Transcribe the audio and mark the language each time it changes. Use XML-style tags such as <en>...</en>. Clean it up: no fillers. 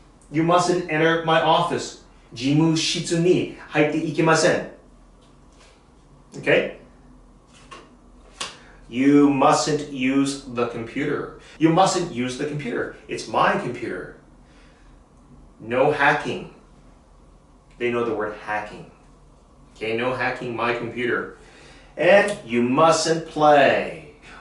<en>You mustn't enter my office.</en> <ja>事務室に入っていけません.</ja> <en>Okay? You mustn't use the computer. You mustn't use the computer. It's my computer. No hacking. They know the word hacking. Okay, no hacking my computer. And you mustn't play.</en>